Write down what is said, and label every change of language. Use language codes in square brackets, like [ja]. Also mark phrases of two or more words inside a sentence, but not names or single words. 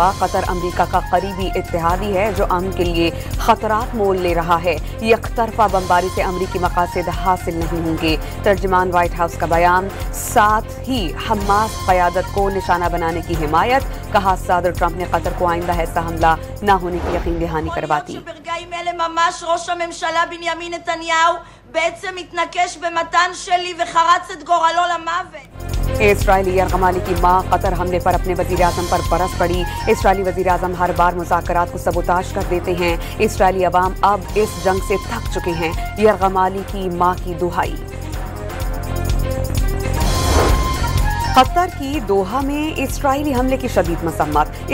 [ur] قطر امریکہ کا قریبی اتحادی ہے جو امن کے لیے خطرات مول لے رہا ہے. یکطرفہ بمباری سے امریکی مقاصد حاصل نہیں ہوں گے. ترجمان وائٹ ہاؤس کا بیان۔ ساتھ ہی حماس قیادت کو نشانہ بنانے کی حمایت. کہا، صدر ٹرمپ نے قطر کو آئندہ ایسا حملہ نہ ہونے کی یقین دہانی کرواتی. [he] בעצם התנקש במתן שלי וחרץ את גורלו למוות। [ur] اسرائیلی یرغمالی کی ماں قطر حملے پر اپنے وزیر اعظم پر برس پڑی. اسرائیلی وزیر اعظم ہر بار مذاکرات کو سبوتاژ کر دیتے ہیں. اسرائیلی عوام اب اس جنگ سے تھک چکے ہیں. یرغمالی کی ماں کی دہائی. قطر کی دوحہ میں اسرائیلی حملے کی شدید مذمت.